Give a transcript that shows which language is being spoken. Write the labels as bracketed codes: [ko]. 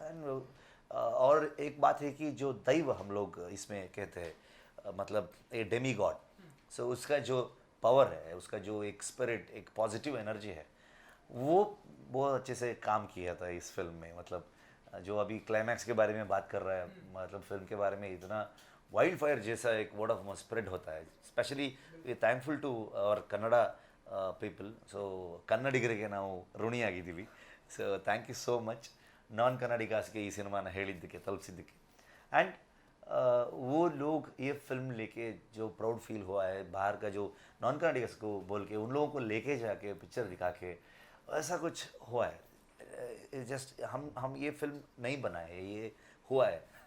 [hi] And और एक बात है कि जो दैव हम लोग इसमें कहते हैं, मतलब [en] a demigod, [hi] सो उसका जो पावर है, उसका जो एक स्पिरिट, एक पॉजिटिव एनर्जी है, वो बहुत अच्छे से काम किया था इस फिल्म में। मतलब जो अभी क्लाइमैक्स के बारे में बात कर रहा है, मतलब फिल्म के बारे में इतना वाइल्ड फायर जैसा एक वर्ड ऑफ माउथ स्प्रेड होता है। [en] Specially we thankful to our Kannada people. [kn] So ಕನ್ನಡಿಗರಿಗೆ ನಾವು ಋಣಿಯಾಗಿದ್ದೀವಿ. So [en] thank you so much [kn] ನಾನ್ ಕನ್ನಡಿಗಾಸ್ಗೆ ಈ ಸಿನಿಮಾನ ಹೇಳಿದ್ದಕ್ಕೆ, ತಲುಪಿಸಿದ್ದಕ್ಕೆ. [hi] एंड वो लोग ये फिल्म लेके जो प्राउड फील हुआ है बाहर का, जो नॉन कनाडिगस को बोल के उन लोगों को लेके जाके पिक्चर दिखा के, ऐसा कुछ हुआ है. जस्ट हम ये फिल्म नहीं बनाए, ये हुआ है.